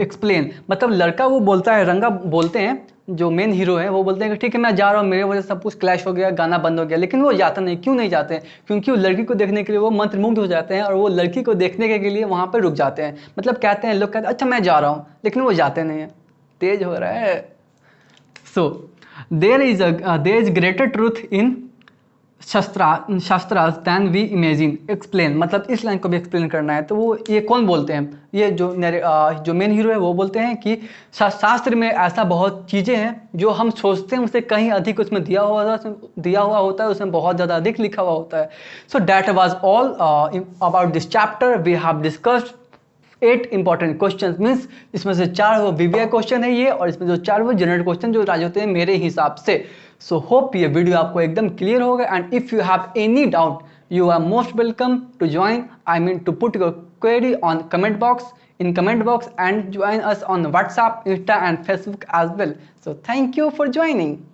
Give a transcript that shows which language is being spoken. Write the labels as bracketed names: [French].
[Hindi] Explain मतलब लड़का वो बोलता है, रंगा बोलते हैं जो मेन हीरो है वो बोलते हैं कि ठीक है मैं जा रहा हूँ, मेरे वजह से सब कुछ क्लैश हो गया, गाना बंद हो गया, लेकिन वो जाता नहीं। क्यों नहीं जाते हैं? क्योंकि वो लड़की को देखने के लिए वो मंत्रमुग्ध हो जाते हैं और वो लड़की को देखने के लिए वहाँ पर रुक जाते हैं। मतलब कहते हैं, लोग कहते हैं अच्छा मैं जा रहा हूँ, लेकिन वो जाते नहीं हैं। तेज हो रहा है। [English] So there is greater truth in shastras than we imagine. [Hindi] Explain मतलब इस लाइन को भी एक्सप्लेन करना है। तो वो ये कौन बोलते हैं? ये जो मेन हीरो है वो बोलते हैं कि शास्त्र में ऐसा बहुत चीज़ें हैं जो हम सोचते हैं उससे कहीं अधिक उसमें दिया हुआ होता है, उसमें बहुत ज़्यादा अधिक लिखा हुआ होता है। [English] So that was all about this chapter. We have discussed 8 important questions, [Hindi] means इसमें से 4 वो वीवीआई क्वेश्चन है ये, और इसमें जो 4 वो जनरल क्वेश्चन जो राज होते हैं मेरे हिसाब से। सो होप ये वीडियो आपको एकदम क्लियर होगा, [English] And if you have any doubt you are most welcome to join, I mean to put your query on comment box and join us on WhatsApp, Insta and Facebook as well. So thank you for joining.